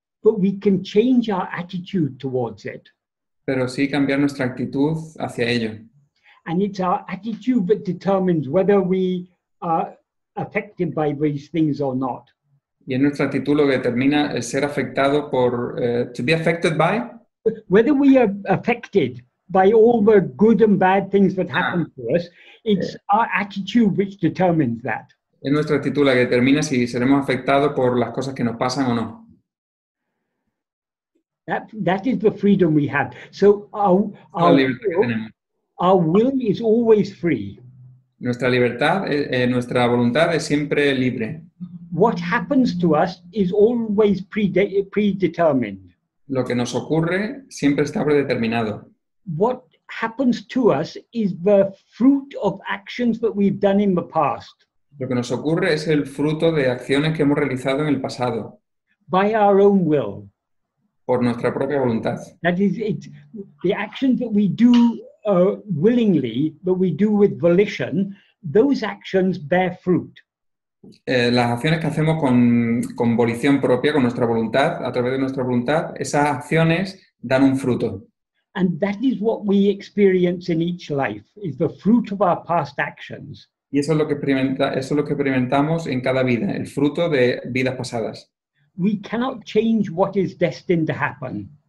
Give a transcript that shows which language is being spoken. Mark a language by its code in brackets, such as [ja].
[en] but we can change our attitude towards it. [es] pero sí cambiar nuestra actitud hacia ello. [en] And it's our attitude that determines whether we are affected by these things or not. [es] Y es nuestra actitud lo que determina el ser afectado por, [en] to be affected by, Whether we are affected by all the good and bad things that happen to us, it's our attitude which determines that. [es] es nuestra actitud la que determina si seremos afectados por las cosas que nos pasan o no. [en] That is the freedom we have. So [es] La libertad que tenemos. [en] our will is always free. [es] Nuestra libertad, nuestra voluntad es siempre libre. [en] What happens to us is always predetermined. [es] Lo que nos ocurre siempre está predeterminado. [en] What happens to us is the fruit of actions that we've done in the past, [es] Lo que nos ocurre es el fruto de acciones que hemos realizado en el pasado, [en] by our own will. [es] por nuestra propia voluntad. [en] That is, the actions that we do willingly, that we do with volition, those actions bear fruit. [es] Las acciones que hacemos con volición propia, con nuestra voluntad, a través de nuestra voluntad, esas acciones dan un fruto. [en] And that is what we experience in each life, is the fruit of our past actions. [es] Y eso es lo que experimentamos en cada vida, el fruto de vidas pasadas. [en] We cannot change what is destined to happen.